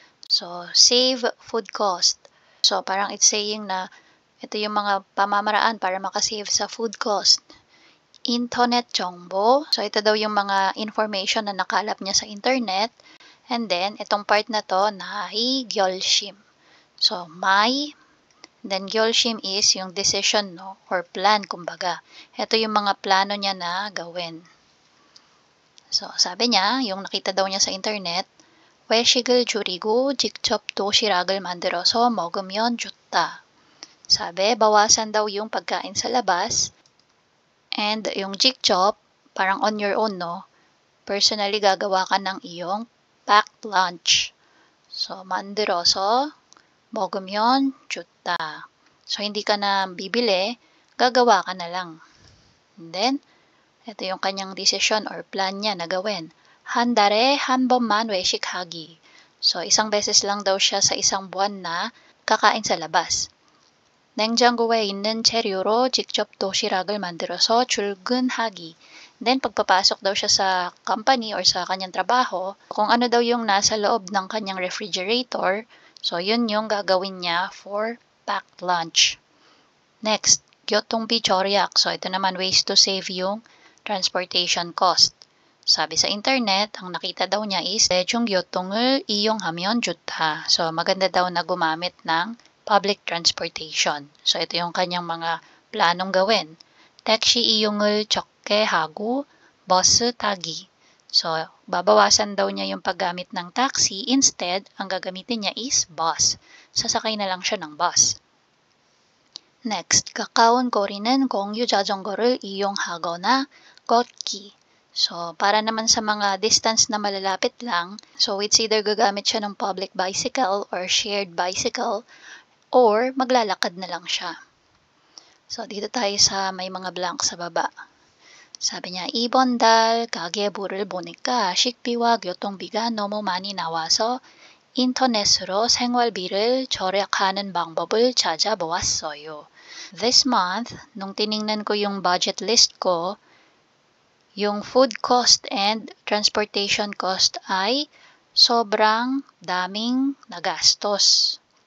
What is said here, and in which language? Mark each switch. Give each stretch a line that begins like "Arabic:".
Filipino: So, save food cost. So, parang
English: it's saying
Filipino: na ito yung mga pamamaraan para makasave sa food cost. Internet 정보. So, ito daw yung mga information na nakalap niya sa internet.
English: And then,
Filipino: itong part na to,
Korean: 나의 결심.
English: So, my, then 결심 is yung decision, no? Or plan, kumbaga.
Filipino: Ito yung mga plano niya na gawin. So, sabi niya, yung nakita daw niya sa internet,
Korean: 외식을 줄이고 직접 도시락을 만들어서 먹으면 좋다.
Filipino: Sabi, bawasan daw yung pagkain sa labas. And yung 직접, parang
English: on your own,
Filipino: no? Personally, gagawa ka ng iyong packed lunch.
Korean: So, 만들어서 먹으면 좋다.
Filipino: So, hindi ka na bibili, gagawa ka na lang. And then, ito yung kanyang decision or plan niya na gawin.
Korean: 한 달에 한 번만 외식하기.
Filipino: So, isang beses lang daw siya sa isang buwan na kakain sa labas.
Korean: 냉장고에 있는 재료로 직접 도시락을 만들어서 출근하기.
Filipino: Then, pagpapasok daw siya sa company or sa kanyang trabaho, kung ano daw yung nasa loob ng kanyang refrigerator, so yun yung gagawin niya for packed lunch.
English: Next,
Korean: 교통비 절약.
English: So,
Filipino: ito naman
English: ways to save yung transportation cost.
Filipino: Sabi sa internet, ang nakita daw niya is
Korean: 대중교통을 이용하면 좋다.
Filipino: So, maganda daw na gumamit ng public transportation. So, ito yung kanyang mga planong gawin.
Korean: 택시 이용을 적게 하고 버스 타기.
Filipino: So, babawasan daw niya yung paggamit ng taxi. Instead, ang gagamitin niya is bus. Sasakay na lang siya ng bus.
English: Next,
Korean: 가까운 거리는 공유 자전거를 이용하거나 걷기.
Filipino: So, para naman sa mga distance na malalapit lang, so it's either gagamit siya ng public bicycle or shared bicycle or maglalakad na lang siya. So, dito tayo sa may mga blank sa baba. 사비 niya,
Korean: 이번 달 가계부를 보니까 식비와 교통비가 너무 많이 나와서 인터넷으로 생활비를 절약하는 방법을 찾아보았어요.
English: This month,
Filipino: nung tiningnan ko yung budget list ko, yung food cost and transportation cost ay sobrang daming nagastos.